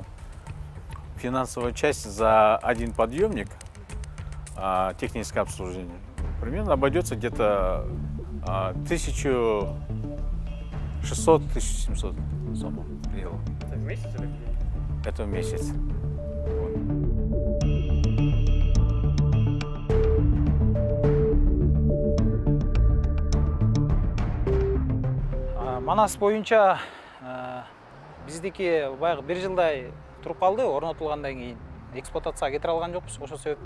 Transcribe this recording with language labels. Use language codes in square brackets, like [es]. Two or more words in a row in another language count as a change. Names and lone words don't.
[ru] Финансовая часть за один подъемник, техническое обслуживание, примерно обойдется где-то 1600-1700 сумма. Это в месяц или в день? Это в месяц. [ky] Манас боюнча биздики баягы 1 жылдай туруп калды, орнотулгандан кийин эксплуатацияга кетире алган жокпуз.